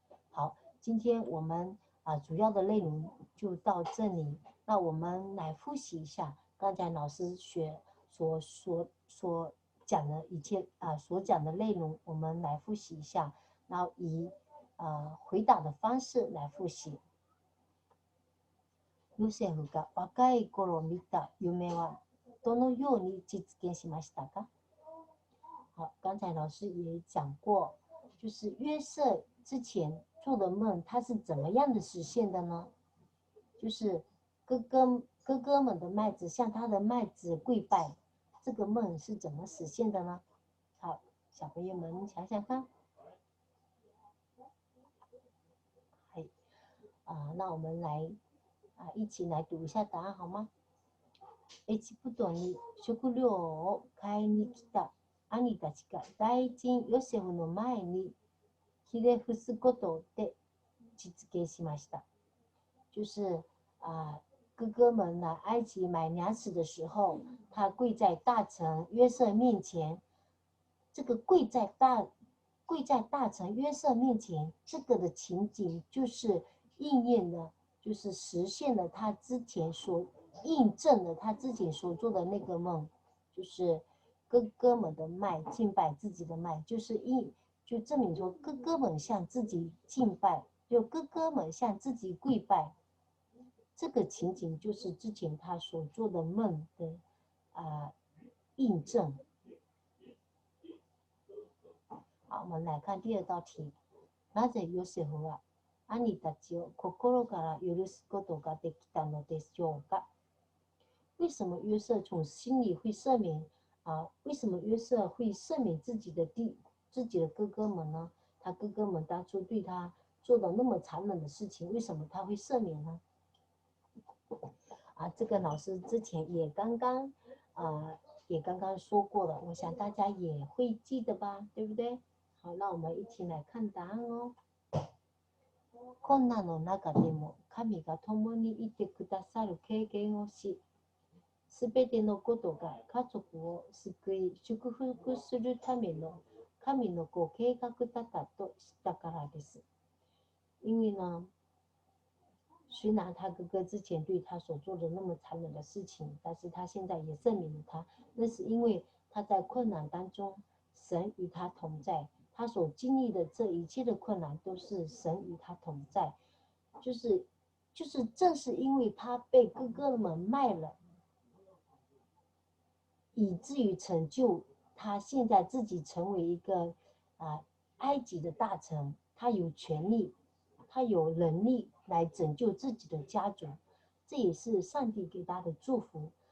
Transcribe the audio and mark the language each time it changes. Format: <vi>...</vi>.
<zh>好，今天我们主要的内容就到这里。那我们来复习一下刚才老师所讲的一切所讲的内容，我们来复习一下，然后以回答的方式来复习。</zh> <ja>ヨセフが若い頃見た夢はどのように実現しましたか？</ja> <zh>好，刚才老师也讲过，就是约瑟之前做的梦，他是怎么样的实现的呢？就是哥哥们的麦子向他的麦子跪拜，这个梦是怎么实现的呢？好，小朋友们想想看。那我们来一起来读一下答案好吗？</zh> <ja>エジプトに食料を買いに来た兄たちが大臣ヨセフの前にひれ伏すことで実現しました。</ja> <zh>就是哥哥们来埃及买粮食的时候，他跪在大臣约瑟面前。这个跪在大臣约瑟面前，这个的情景就是应验了，就是实现了他之前印证了他之前所做的那个梦，就是哥哥们的麦敬拜自己的麦，就证明说哥哥们向自己敬拜，就哥哥们向自己跪拜，这个情景就是之前他所做的梦的印证。好，我们来看第二道题。</zh> <ja>なぜヨセフは兄たちを心から許すことができたのでしょうか？</ja> <zh>为什么约瑟从心里会赦免为什么约瑟会赦免自己的哥哥们呢？他哥哥们当初对他做的那么残忍的事情，为什么他会赦免呢？这个老师之前也刚刚说过了，我想大家也会记得吧，对不对？好，那我们一起来看答案哦。</zh> <ja>困難の中でも神が共にいてくださる経験をし、すべてのことが家族を救い祝福するための神のご計画だったと知ったからです。</ja> <zh>因为呢，虽然他哥哥之前对他所做的那么残忍的事情，但是他现在也赦免了他，那是因为他在困难当中，神与他同在。他所经历的这一切的困难都是神与他同在，就是正是因为他被哥哥们卖了，以至于成就他现在自己成为一个埃及的大臣，他有权利，他有能力来拯救自己的家族，这也是上帝给他的祝福。</zh>